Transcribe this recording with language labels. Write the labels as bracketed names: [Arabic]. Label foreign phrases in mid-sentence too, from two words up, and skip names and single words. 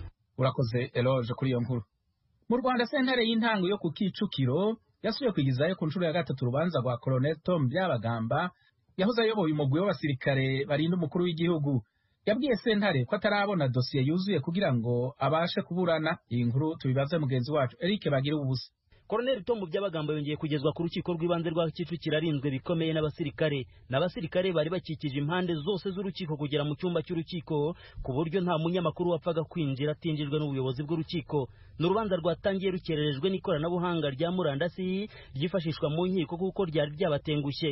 [Rundi] Urakoze Eloge kuri iyo nkuru. Mu Rwanda sentare y'intango yo ku Kicukiro yasubiye kwigizayo ku nshuro ya gatatu urubanza rwa Colonel Tom Byabagamba yahoze ayoboye umugwi w'abasirikare barinda umukuru w'igihugu. Yabwiye sentare ko atarabona dosiye yuzuye kugira ngo abashe kuburana. Iyi nkuru tubibaze mugenzi wacu Eric Bagira ubusa. [Kinyarwanda] Colonel Tom Byabagamba yongeye kugezwa ku rukiko rw'ibanze rwa Kicukiro arinzwe bikomeye n'abasirikare bari bakikije impande zose z'urukiko kugera mu cyumba cy'urukiko ku buryo nta munyamakuru wapfaga kwinjira atinjijwe n'ubuyobozi bw'urukiko. N'urubanza rwatangiye rukererejwe n'ikoranabuhanga rya murandasi ryifashishwa mu nkiko kuko ryari ryabatengushye.